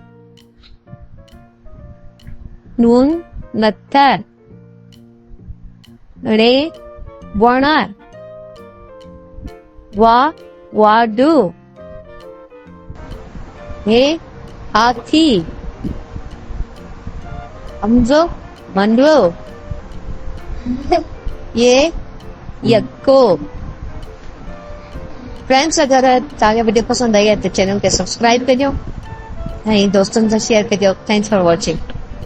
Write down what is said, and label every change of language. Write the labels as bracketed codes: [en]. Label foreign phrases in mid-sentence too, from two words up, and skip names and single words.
[sd] नून नत्थर, रे वणा, वा वाडू, हे हाथी, हमजो मंडलो, ये यक्को। फ्रेंड्स, अगर तव्हांखे वीडियो पसंद आई है तो चैनल के सब्सक्राइब करियो ऐं दोस्तनि सां शेयर करियो। [en] thanks for watching.